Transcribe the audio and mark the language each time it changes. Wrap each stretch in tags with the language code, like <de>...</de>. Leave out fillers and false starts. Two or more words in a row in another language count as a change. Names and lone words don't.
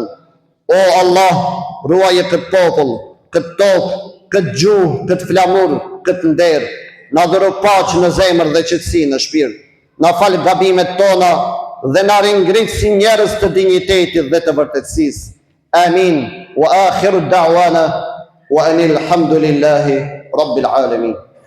<sq>O Allah, ruaje këtë popull, këtë tokë, këtë gjuhë, këtë flamur, këtë nder. Na dhuro paqë në zemër dhe qetësi në shpirt. Na fal gabimet tona dhe na ringrit si njerëz të dinjitetit dhe të vërtetësisë. Amin.</sq> <ar>وآخر دعوانا أن الحمد لله رب العالمين.</ar>